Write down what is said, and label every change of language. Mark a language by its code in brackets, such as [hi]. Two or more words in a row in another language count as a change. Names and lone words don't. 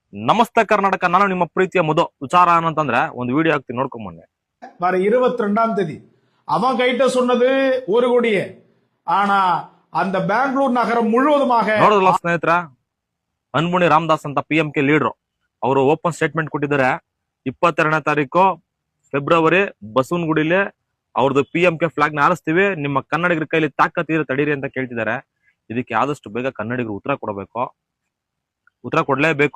[kn] ನಮಸ್ತೆ ಕರ್ನಾಟಕ. ನಾನು ನಿಮ್ಮ ಪ್ರೀತಿಯ ಮಧು. ವಿಚಾರ ಏನಂತಂದ್ರೆ ಒಂದು ವಿಡಿಯೋ ಹಾಕ್ತೀನಿ, ನೋಡ್ಕೊಂಡ್ ಬನ್ನಿ. [ta] வர 22ஆம் தேதி அவன் கைட்ட சொன்னது ஒரு கோடியே, ஆனா அந்த பெங்களூர் நகரம் முழுவதுமாக [kn] ನೋಡಿದ್ರಲ್ಲ ಸ್ನೇಹಿತರ, ಅನ್ಬುಣಿ ರಾಮದಾಸ್ ಅಂತ PMK ಲೀಡರ್ ಅವರು [en] open statement [kn] ಕೊಟ್ಟಿದ್ದಾರೆ. 22ನೇ ತಾರೀಕು ಫೆಬ್ರವರಿ ಬಸವನಗುಡಿಲಿ ಅವ್ರದ್ದು PMK ಫ್ಲಾಗ್ ನ ಹಾರಿಸ್ತೀವಿ, ನಿಮ್ಮ ಕನ್ನಡಿಗರ ಕೈಲಿ ತಾಕತ್ತೀರ ತಡೀರಿ ಅಂತ ಕೇಳ್ತಿದ್ದಾರೆ. ಇದಕ್ಕೆ ಆದಷ್ಟು ಬೇಗ ಕನ್ನಡಿಗರು ಉತ್ತರ ಕೊಡಬೇಕು, ಉತ್ತರ ಕೊಡ್ಲೇಬೇಕು.